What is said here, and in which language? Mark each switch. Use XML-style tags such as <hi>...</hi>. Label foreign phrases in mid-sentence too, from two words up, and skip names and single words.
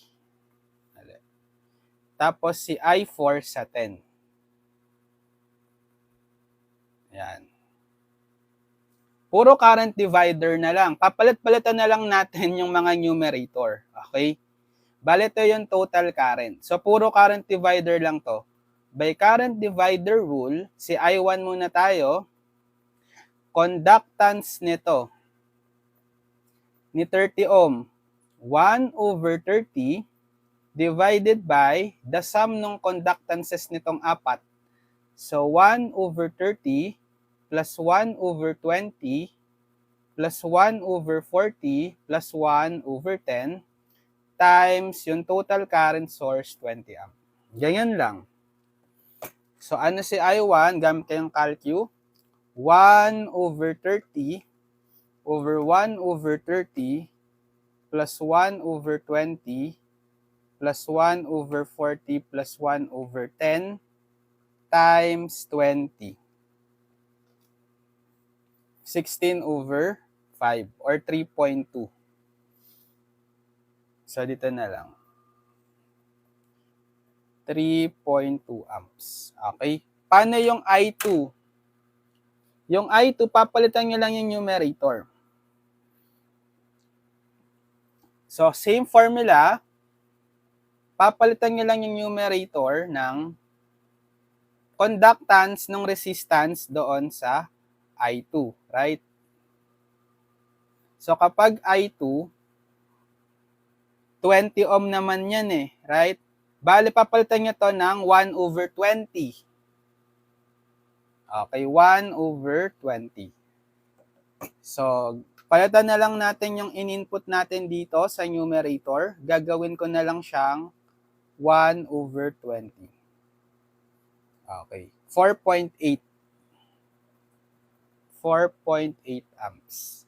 <tl>Tapos si I4 sa 10. Yan. Puro</tl> <en>current divider</en> <tl>na lang. Papalit-palitan na lang natin yung mga numerator. Okay? Bale, ito yung</tl> <en>total current.</en> <tl>So, puro</tl> <en>current divider</en> <tl>lang to.</tl> <en>By current divider rule,</en> <tl>si I1 muna tayo.</tl> <en>Conductance nito, ni 30 ohm, 1 over 30 divided by the sum ng conductances</en> <tl>nitong apat.</tl> <en>So, 1 over 30 plus 1 over 20 plus 1 over 40 plus 1 over 10 times yung total current source 20 amp.</en> <tl>Ganyan lang. So, ano si I1? Gamit kayong calcu.</tl> <en>1 over 30 over 1 over 30 plus 1 over 20 plus 1 over 40 plus 1 over 10 times 20. 16 over 5 or 3.2. So, dito na lang. 3.2 amps. Okay?</en> <tl>Paano yung I2? Yung I2, papalitan nyo lang yung numerator.</tl> <en>So, same formula.</en> <tl>Papalitan nyo lang yung numerator ng conductance ng resistance doon sa I2, right? So, kapag I2, 20 ohm naman yan right? Bale, papalitan nyo to ng 1 over 20.</tl> <en>Okay, 1 over 20.</en> <tl>So, palitan na lang natin yung in-input natin dito sa numerator. Gagawin ko na lang siyang 1 over 20.</tl> <en>Okay, 4.8. 4.8 amps.</en>